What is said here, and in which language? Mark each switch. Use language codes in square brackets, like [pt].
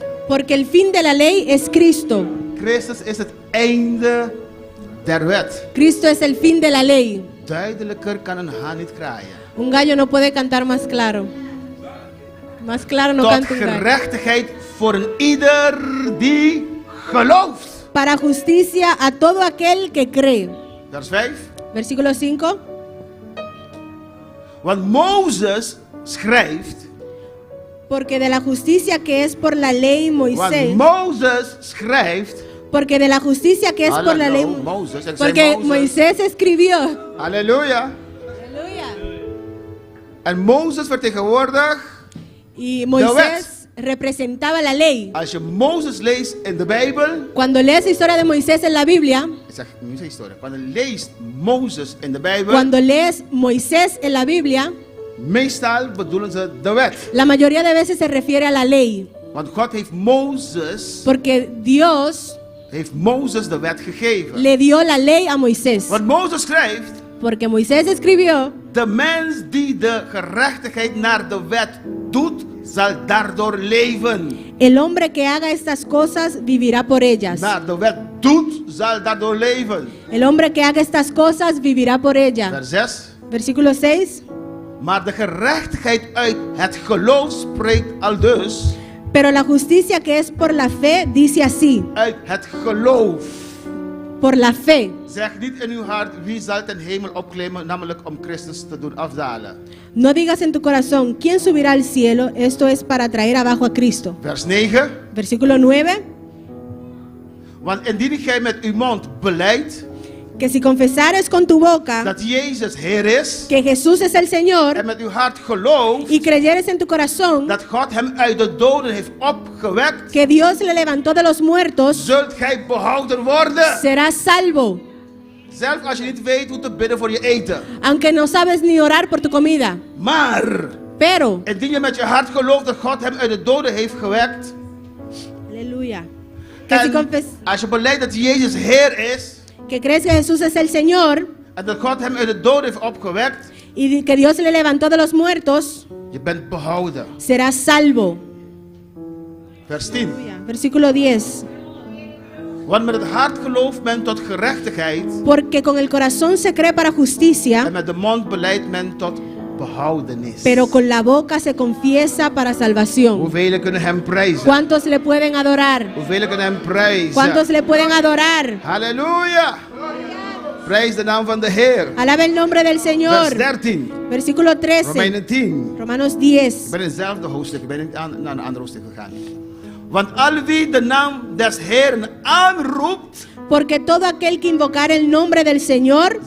[es] porque el fin de la ley es Cristo. [nl] Christus is het einde der wet. [es] Cristo es el fin de la ley. [nl] Duidelijker kan een haan niet kraaien. [es] Un gallo no puede cantar más claro. Más claro no [nl] Tot [es] canta un gallo. [nl] gerechtigheid voor een ieder die gelooft. [es] Para justicia a todo aquel que cree. [nl] Vers 5. [es] Versículo 5. [nl] Want Mozes schrijft. [es] Porque de la justicia que es por la ley Moisés. [nl] Want Mozes schrijft. [es] Porque de la justicia que es por la ley. [nl] Mozes. [es] Porque Moisés escribió. [nl] Halleluja. [es] Aleluya. [nl] En Mozes vertegenwoordigt. [es] Y Moisés representaba la ley. [nl] Als je Mozes leest in de Bijbel. [es] Cuando lees la historia de Moisés en la Biblia. [nl] Ik zeg niet de historie. Cuando leest Mozes in de Bijbel. [es] Cuando lees Moisés en la Biblia. [nl] Meestal bedoelen ze de wet. [es] La mayoría de veces se refiere a la ley. [nl] Want God heeft Mozes. [es] Porque Dios [nl] Heeft Mozes de wet gegeven. [es] le dio la ley a Moisés. [nl] Want Mozes schrijft. [es] Porque Moisés escribió. [nl] De mens die de gerechtigheid naar de wet doet, zal daardoor leven. [es] El hombre que haga estas cosas vivirá por ellas. [nl] Naar de wet doet, zal daardoor leven. [es] El hombre que haga estas cosas vivirá por ellas. [nl] Vers 6. [es] Versículo 6. [nl] Maar de gerechtigheid uit het geloof spreekt aldus. [es] Pero la justicia que es por la fe dice así. [nl] Uit het geloof. [es] Por la fe. [nl] Zeg niet in uw hart, wie zal ten hemel opklimmen, namelijk om Christus te doen afdalen. [es] No digas en tu corazón, ¿quién subirá al cielo? Esto es para traer abajo a Cristo. [nl] Vers 9. [es] Versículo 9. [nl] Want indien gij met uw mond belijdt [es] Que si confesares con tu boca [nl] dat Jezus Heer is, [es] que Jesús es el [nl] en [es] Señor [nl] met uw hart gelooft [es] y creyeres en tu corazón [nl] dat God hem uit de doden heeft opgewekt, [es] que Dios le levantó de los muertos, [nl] zult gij behouden worden. [es] serás salvo, [nl] Zelfs als je niet weet hoe te bidden voor je eten. [es] aunque no sabes ni orar por tu comida. [nl] Maar [es] Pero, [nl] indien je met je hart gelooft dat God hem uit de doden heeft gewekt, [es] aleluya, que si [nl] en als je beleidt dat Jezus Heer is, [es] que crees que Jesús es el Señor [nl] en dat God hem uit de doden heeft opgewekt, [es] y que Dios le levantó de los muertos, [nl] je bent behouden. [es] serás salvo. [nl] Vers 10. [es] Versículo 10. [nl] Want met het hart gelooft men tot gerechtigheid, [es] Porque con el corazón se cree para justicia, [nl] en met de mond beleidt men tot behoudenis. [es] pero con la boca se confiesa para salvación. [nl] Hoeveel kunnen hem prijzen? [es] ¿Cuántos le pueden adorar? [nl] Hoeveel kunnen hem prijzen? [es] ¿Cuántos le pueden adorar? [nl] Halleluja! Prijs de naam van de Heer. [es] Alaba el nombre del [nl] Vers [es] Señor. 13. Versículo 13. [nl] Romeinen 10. [es] Romanos 10. [nl] Ik ben in hetzelfde hoofdstuk, ik ben niet naar een ander hoofdstuk gegaan. Want al wie de naam des Heeren aanroept, [es] Porque todo aquel que invocar el nombre del Señor